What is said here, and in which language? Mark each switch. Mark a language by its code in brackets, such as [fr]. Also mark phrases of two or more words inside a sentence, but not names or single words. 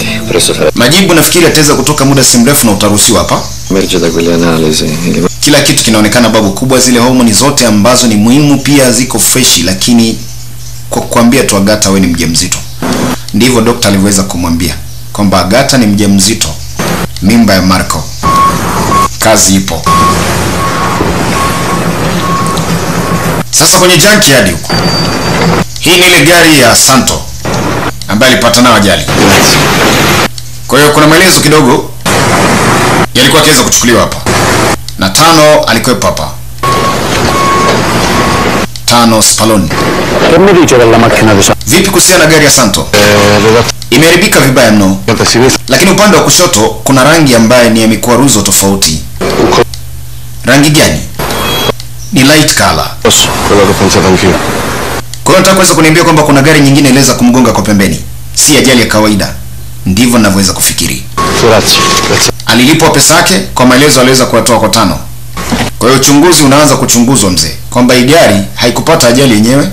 [it] Presto sarà. [sw] Majibu nafikiri ataweza kutoka muda si mrefu na utaruhusiwa hapa. [it] Emerge da quelle analisi. [sw] Kila kitu kinaonekana babu kubwa, zile homoni zote ambazo ni muhimu pia ziko freshi, lakini kwa kuambia tu Agata wewe ni mjamzito. Ndivyo daktari aliweza kumwambia kwamba Agata ni mjamzito, mimba ya Marco. Kazi ipo. Sasa kwenye junkyard huko. Hii ni ile gari ya Santo ambaye alipata na ajali. Kwa hiyo kuna maelezo kidogo yalikuwa kiweza kuchukuliwa hapa. Na Tano alikuwepo hapa. Tano Spallone. [it] Che mi dice della macchina di [sw] Vipi kuhusiana na gari ya Santo? Imeharibika vibaya mno. Lakini upande wa kushoto kuna rangi ambaye ni ya mikwaruzo tofauti. Rangi gani? Ni [en] light color. [it] Quello che pensavo anch'io. [sw] Kwa hiyo nataka kuweza kuniambia kwamba kuna gari nyingine iliweza kumgonga kwa pembeni. Si ajali ya kawaida. Ndivyo ninavyoweza kufikiri. [it] Grazie. [sw] Alilipwa pesa yake, kwa maelezo aliweza kuwatoa kwa Tano. Kwa hiyo uchunguzi unaanza kuchunguzwa mzee, kwamba hii gari haikupata ajali yenyewe.